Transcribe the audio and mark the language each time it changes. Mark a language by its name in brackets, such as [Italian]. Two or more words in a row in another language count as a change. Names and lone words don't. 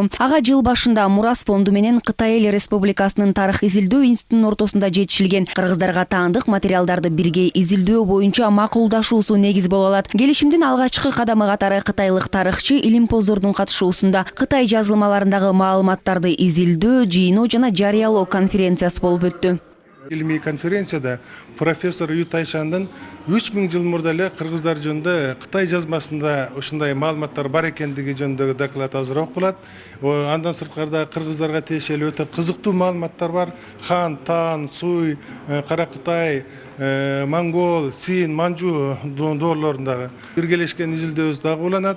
[Kyrgyz] Ага жыл башында Мурас фонду менен Кытай Эл Республикасынын тарых изилдөө институтунун ортосунда жетишилген. Кыргыздарга таандык материалдарды бирге изилдөө боюнча макулдашуусу негиз боло алат. Келишимдин алгачкы кадамы катары кытайлык тарыхчы илимпоздордун катышуусунда Кытай жазылмаларындагы маалыматтарды изилдөө, жыйноо жана жарыялоо конференциясы болуп өттү. Илимий конференцияда профессор Ю Тайшандын 3000 жыл мурда эле кыргыздар жөнүндө Кытай жазмасында ушундай маалыматтар бар экендиги жөнүндөгү доклад азыр окулат. Андан сырткарда кыргыздарга тиешелүү өтө кызыктуу маалыматтар бар. Хан, Тан, Суй, Кара Кытай, Монгол, Син, Манжу доорлорундагы биргелешкен изилдөөбүз дагы уланат.